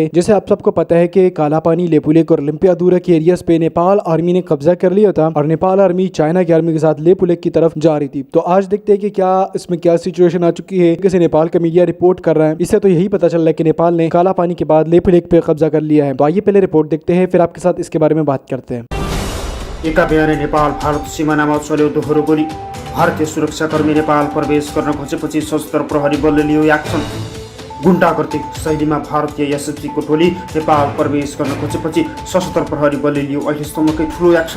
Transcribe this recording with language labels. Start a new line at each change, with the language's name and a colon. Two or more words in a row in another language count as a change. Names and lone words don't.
Hindi: जैसे आप सबको पता है कि काला पानी, लेपुलेक और लिम्पियादुरा के एरियाज पे नेपाल आर्मी ने कब्जा कर लिया था और नेपाल आर्मी चाइना की आर्मी के साथ लेपुलेक की तरफ जा रही थी। तो आज देखते हैं कि क्या इसमें क्या सिचुएशन आ चुकी है, कैसे नेपाल का मीडिया रिपोर्ट कर रहा है। इससे तो यही पता चल रहा है कि नेपाल ने काला पानी के बाद लेपुलेक पे कब्जा कर लिया है। तो आइए पहले रिपोर्ट देखते हैं, फिर आपके साथ इसके बारे में बात करते हैं।
Nepali: एका बिहानै नेपाल भारत सीमानामा चल्यो दोहोरो गोली। भारतीय सुरक्षाकर्मी नेपाल प्रवेश गर्न खोजेपछि सशस्त्र प्रहरी बलले लियो एक्सन। गुण्डागर्दी शैलीमा भारतीय एसएसबीको टोली नेपाल प्रवेश गर्न खोजेपछि सशस्त्र प्रहरी बलले लियो अहिलेसम्मकै ठुलो एक्सन।